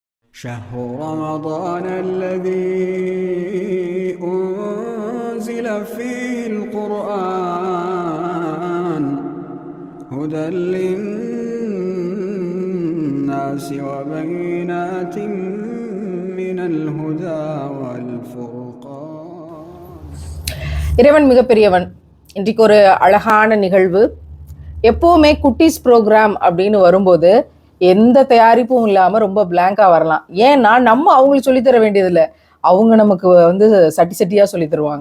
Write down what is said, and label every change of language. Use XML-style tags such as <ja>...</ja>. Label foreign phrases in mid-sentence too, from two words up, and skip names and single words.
<ar>شهر رمضان الذي أنزل فيه القرآن هدى للناس وبينات من الهدى والفرقان.</ar> <ta>இறைவன் மிகப்பெரியவன். இன்றைக்கு ஒரு அழகான நிகழ்வு. எப்போவுமே குட்டீஸ் ப்ரோக்ராம் அப்படின்னு வரும்போது எந்த தயாரிப்பும் இல்லாமல் ரொம்ப பிளாங்காக வரலாம். ஏன்னா நம்ம அவங்களுக்கு சொல்லித்தர வேண்டியதில்லை, அவங்க நமக்கு சட்டி சட்டியாக சொல்லி தருவாங்க.</ta>